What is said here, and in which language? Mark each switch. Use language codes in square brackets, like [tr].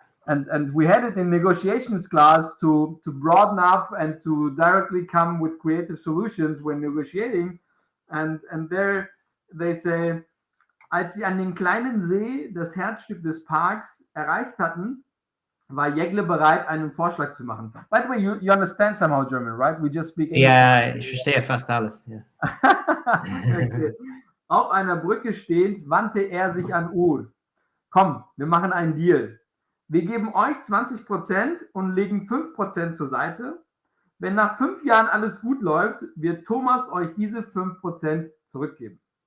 [en] And we had it in negotiations class to broaden up and to directly come with creative solutions when negotiating. And there they say, [de] als sie an den kleinen See das Herzstück des Parks erreicht hatten, war Jegle bereit, einen Vorschlag zu machen. [en] By the way, you understand somehow German, right? We just speak English. [de] Ja, ich verstehe fast alles. Ja. [en] Okay. [de] Auf einer Brücke stehend wandte er sich an Uğur. Komm, wir machen einen Deal. Wir geben euch 20% und legen 5% zur Seite. Wenn nach 5 Jahren alles gut läuft, wird Thomas euch diese 5% zurückgeben.